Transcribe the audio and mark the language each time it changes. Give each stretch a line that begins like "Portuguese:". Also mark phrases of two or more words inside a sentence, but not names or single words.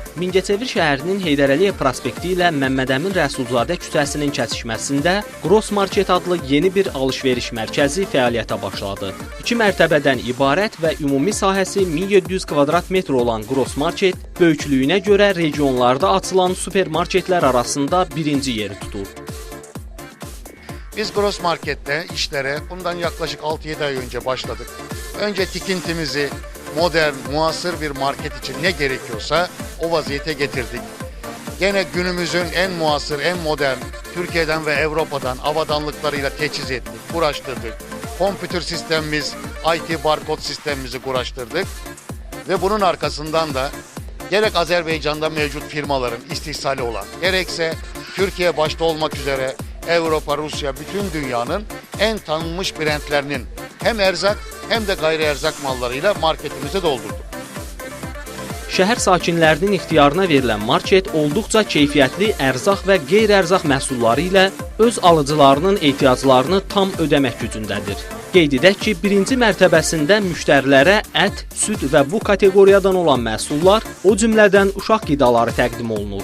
Azerbaijani: Mingəçevir şəhərinin Heydər Əliyev prospekti ilə Məmmədəmin Rəsulzadə küçəsinin kəsişməsində Gross Market adlı yeni bir alış-veriş mərkəzi fəaliyyətə başladı. 2 mərtəbədən ibarət və ümumi sahəsi 1700 kvadrat metr olan Gross Market böyüklüyünə görə regionlarda açılan supermarketlər arasında birinci yeri tutur.
Turkish: Biz Gross Market'te işlere bundan yaklaşık 6-7 ay önce başladık. Önce tikintimizi modern, muasır bir market için ne gerekiyorsa o vaziyete getirdik. Gene günümüzün en muasır, en modern, Türkiye'den ve Avrupa'dan avadanlıklarıyla teçhiz ettik, uğraştırdık. Kompütür sistemimiz, IT barkod sistemimizi uğraştırdık. Ve bunun arkasından da gerek Azerbaycan'da mevcut firmaların istihsali olan, gerekse Türkiye başta olmak üzere Avrupa, Rusya, bütün dünyanın en tanınmış brandlerinin hem erzak hem de gayri erzak mallarıyla marketimizi doldurduk.
Azerbaijani: Şəhər sakinlərinin ixtiyarına verilən market olduqca keyfiyyətli ərzaq və qeyri-ərzaq məhsulları ilə öz alıcılarının ehtiyaclarını tam ödəmək gücündədir. Qeyd edək ki, birinci mərtəbəsində müştərilərə ət, süd və bu kateqoriyadan olan məhsullar, o cümlədən uşaq qidaları təqdim olunur.